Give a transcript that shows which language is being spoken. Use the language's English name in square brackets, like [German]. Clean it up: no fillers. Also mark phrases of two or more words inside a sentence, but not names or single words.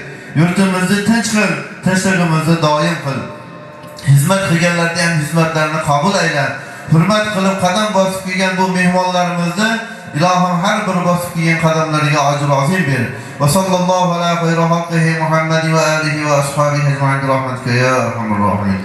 [Uzbek] Yurtimizni tinch qil, tinchligimizni doim qil. Xizmat qilganlarga ham xizmatlarini qabul ayla. Hurmat qilib qadam bosib kelgan bu mehmonlarimizni ilohim har bir bosib kelgan qadamlariga ajr azim ber. [Arabic] وصلى الله على خير خلقه محمد وعلى آله وأصحابه أجمعين برحمتك يا أرحم الراحمين.